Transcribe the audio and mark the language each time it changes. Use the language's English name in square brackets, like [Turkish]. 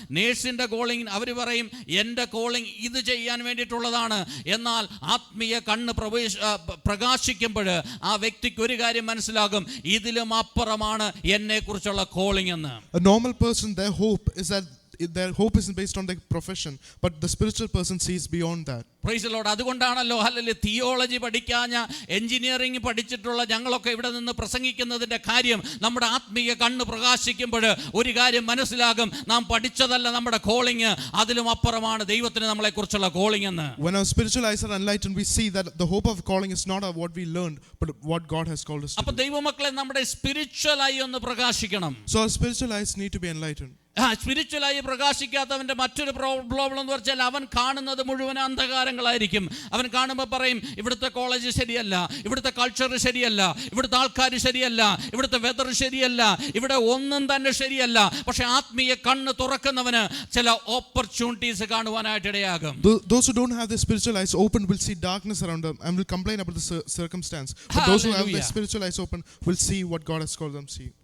[Malayalam] നേഴ്സിൻ്റെ calling അവർ പറയും എൻ്റെ calling ഇത് ചെയ്യാൻ വേണ്ടിയിട്ടുള്ളതാണ്. എന്നാൽ ആത്മീയ കണ്ണ് പ്രകാശിക്കുമ്പോൾ ആ വ്യക്തിക്ക് ഒരു കാര്യം മനസ്സിലാകും, ഇതിലും അപ്പുറമാണ് എന്നെ കുറിച്ചുള്ള കോളിംഗ് എന്ന്. [English] A normal person, their hope isn't based on their profession, but the spiritual person sees beyond that. Praise the Lord. [Malayalam] അതുകൊണ്ടാണല്ലോ ഹല്ലേലൂയ തിയോളജി പഠിക്കാഞ്ഞ, എഞ്ചിനീയറിംഗ് പഠിച്ചിട്ടുള്ള ഞങ്ങളൊക്കെ ഇവിടെ നിന്ന് പ്രസംഗിക്കുന്നതിൻ്റെ കാര്യം. നമ്മുടെ ആത്മീയ കണ്ണ് പ്രകാശിക്കുമ്പോൾ ഒരു കാര്യം മനസ്സിലാകും, നാം പഠിച്ചതല്ല നമ്മുടെ കോളിംഗ്, അതിലും അപ്പുറമാണ് ദൈവത്തിന് നമ്മളെ കുറിച്ചുള്ള കോളിംഗ് എന്ന്. [English] When our spiritual eyes are enlightened, we see that the hope of calling is not what we learned, but what God has called us to [Malayalam] അപ്പോൾ [English] do. [Malayalam] ദൈവമക്കളെ, നമ്മുടെ സ്പിരിച്വൽ ആയി ഒന്ന് പ്രകാശിക്കണം. [English] So our spiritual eyes need to be enlightened. [Malayalam] സ്പിരിച്വലായി പ്രകാശിക്കാത്തവൻ്റെ മറ്റൊരു problem എന്ന് വെച്ചാൽ അവൻ കാണുന്നത് മുഴുവൻ അന്ധകാരങ്ങളായിരിക്കും. അവൻ കാണുമ്പോൾ പറയും, ഇവിടുത്തെ കോളേജ് ശരിയല്ല, ഇവിടുത്തെ കൾച്ചർ ശരിയല്ല, ഇവിടുത്തെ ആൾക്കാർ ശരിയല്ല, ഇവിടുത്തെ വെതർ ശരിയല്ല, ഇവിടെ ഒന്നും തന്നെ ശരിയല്ല. പക്ഷെ ആത്മീയ കണ്ണ് തുറക്കുന്നവന് ചില ഓപ്പർച്യൂണിറ്റീസ് കാണുവാനായിട്ട് ഇടയാകും. [English] Those who don't have their spiritual eyes open will see darkness around them and will complain about the circumstance. But those who have their spiritual eyes open will see what God has called them to see.